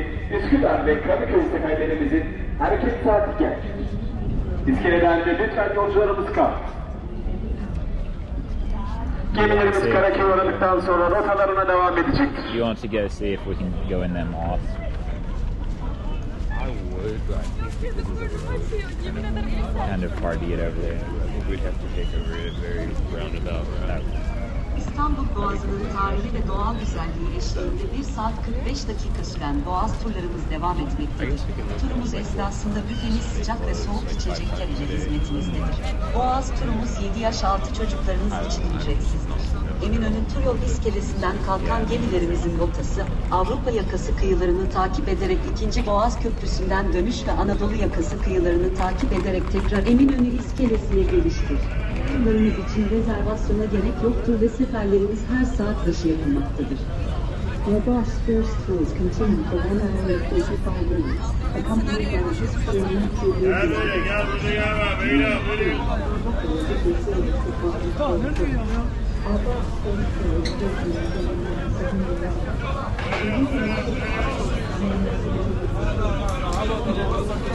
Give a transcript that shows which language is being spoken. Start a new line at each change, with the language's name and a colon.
Turkish: Üsküdar ve Kadıköy seferlerimizin hareket saati geldi. İskeleden de lütfen yolcularımız kalsın. Gemilerimiz Karaköy'e uğradıktan sonra rotalarına devam edecektir.
English: You want to go see if we can go in that mosque? I would, but I think this is Kind of hard to get over there. I think we'd have to take a very roundabout route.
Turkish: İstanbul Boğazı'nın tarihi ve doğal güzelliği eşliğinde 1 saat 45 dakika süren Boğaz turlarımız devam etmektedir. Turumuz esnasında büfemiz sıcak ve soğuk içecekler ile hizmetimizdedir. Boğaz turumuz 7 yaş altı çocuklarınız için ücretsizdir. Eminönü tur yol iskelesinden kalkan gemilerimizin rotası, Avrupa yakası kıyılarını takip ederek 2. Boğaz Köprüsü'nden dönüş ve Anadolu yakası kıyılarını takip ederek tekrar Eminönü iskelesine geliştir. Turlarımız için rezervasyona gerek yoktur ve seferlerimiz her saat başı yapılmaktadır.
English: Our bus first tours continue for 1 hour and 45 minutes, accompanied by history and natural